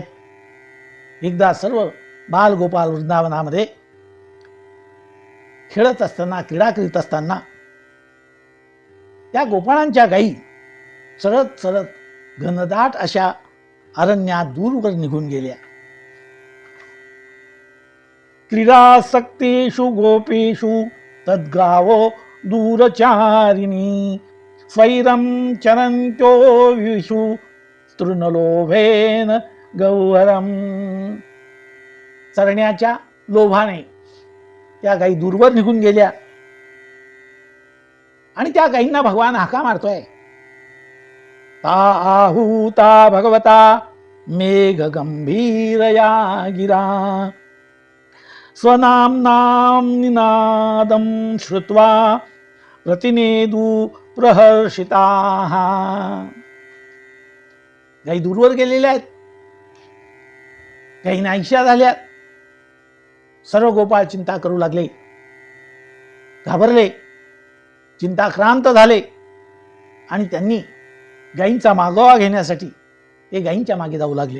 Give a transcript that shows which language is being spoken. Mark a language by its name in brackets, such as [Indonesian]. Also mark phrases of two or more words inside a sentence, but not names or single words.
[Marathi] एकदा सर्व बाल गोपाल वृंदावनामध्ये खेळत असताना, क्रीडा करीत असताना त्या गोपाळांच्या गायी चरत चरत घनदाट अशा अरण्यात दूरवर निघून गेल्या. [Sanskrit] क्रीडासक्तेषु गोपेषु तद्गावो दूरचारिणी, स्वैरं चरन्त्यो विषु तृणलोभेन गौहरम. [Marathi] चरण्याच्या लोभाने त्या गायी दूरवर निघून गेल्या आणि त्या गायींना भगवान हाका मारतोय. [Sanskrit] ता आहूता भगवता मेघ गंभीरया गिरा, स्वनाम्नां निनादं श्रुत्वा प्रतिनेदू प्रहर्षिताः. [Marathi] गायी दूरवर गेलेल्या आहेत, गायी नाहीशा झाल्या. सर्व गोपाळ चिंता करू लागले, घाबरले, चिंताक्रांत झाले आणि त्यांनी गायींचा मागोवा घेण्यासाठी ते गायींच्या मागे जाऊ लागले.